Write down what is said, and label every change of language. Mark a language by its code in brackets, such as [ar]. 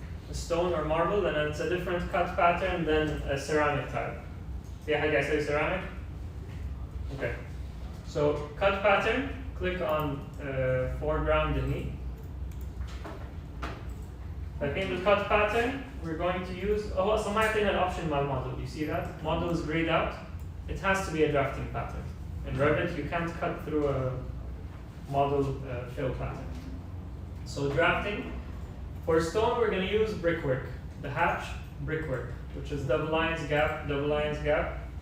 [en] a stone or marble, and it's a different cut pattern than a ceramic tile. [ar] في حاجة يسوي ceramic? [en] Okay. So cut pattern, click on foreground [ar] هني. فالحين بالcut pattern [en] we're going to use [ar] هو أصلا ما يعطينا الأوبشن مع model. [en] You see that? Model is grayed out. It has to be a drafting pattern. In Revit you can't cut through a model fill pattern. So drafting. For stone we're going to use brickwork. The hatch, brickwork, which is double lines, gap, double lines, gap.